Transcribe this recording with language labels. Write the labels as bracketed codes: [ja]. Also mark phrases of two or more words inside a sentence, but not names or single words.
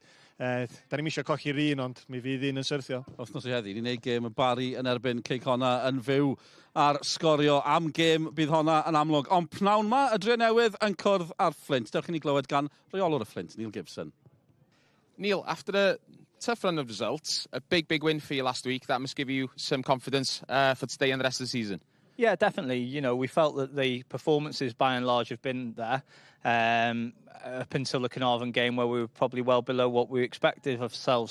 [cy] Da ni'n eisiau colli'r un, ond mi fydd un yn syrthio. Wythnos i heddi, ni'n neud gêm y Bari yn erbyn Ceic honna yn fyw ar Sgorio am gêm bydd honna yn amlwg. Ond pnawn ma, y Drenewydd yn cwrdd ar Fflint. Dewch i ni glywed gan reolwr y Fflint, Neil Gibson. Neil, [en] after a tough run of results, a big win for you last week, that must give you some confidence for today and the rest of the season. Yeah, definitely. You know, we felt that the performances by and large have been there up until the Carnarvon game where we were probably well below what we expected of ourselves.